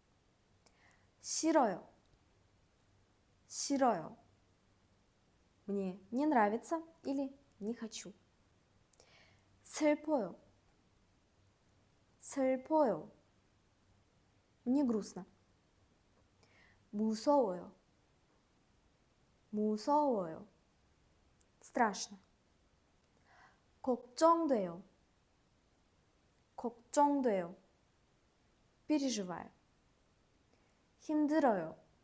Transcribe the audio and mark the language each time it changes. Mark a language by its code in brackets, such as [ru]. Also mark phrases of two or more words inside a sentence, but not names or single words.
[ko] 싫어요. 싫어요. [ru] Мне не нравится или не хочу. [ko] 슬퍼요. 슬퍼요. [ru] Мне грустно. [ko] 무서워요. 무서워요. страшно. 걱정돼요. 걱정돼요. [ru] переживаю. 힘들어요.